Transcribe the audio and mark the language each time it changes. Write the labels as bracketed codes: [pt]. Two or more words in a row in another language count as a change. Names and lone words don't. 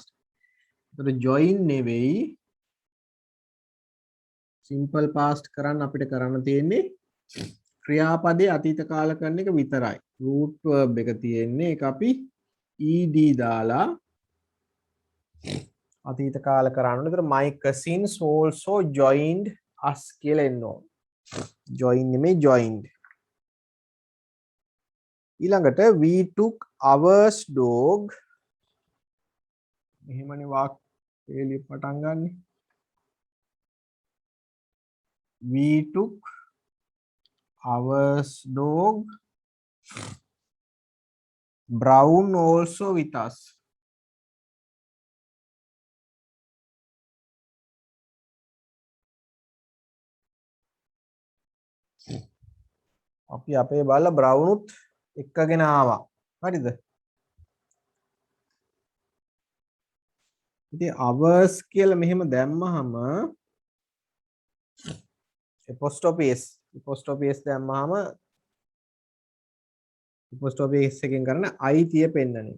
[si] ඒතර join නෙවෙයි [en] simple past [si] කරන්න අපිට කරන්න තියෙන්නේ ක්‍රියාපදයේ අතීත කාල කරන එක විතරයි. [en] root verb [si] එක තියෙන්නේ ඒක අපි ed දාලා අතීත කාල කරන්න. ඒතර [en] my cousins also joined us [si] කියලා එන්න ඕන. join නෙමෙයි joined. ඊළඟට [en] we took our dog [si] මෙහෙමනේ වාක්‍යය පටන් ගන්නෙ. [en] we took our dog Brown also with us. [si] අපි අපේ බාලා Brown උත් එක්කගෙන ආවා. හරිද? ඉතින් ours කියලා මෙහෙම දැම්මහම [en] apostrophe s [si] දැම්මහම [en] apostrophe s [si] එකෙන් කරන අයිතිය පෙන්නන එක.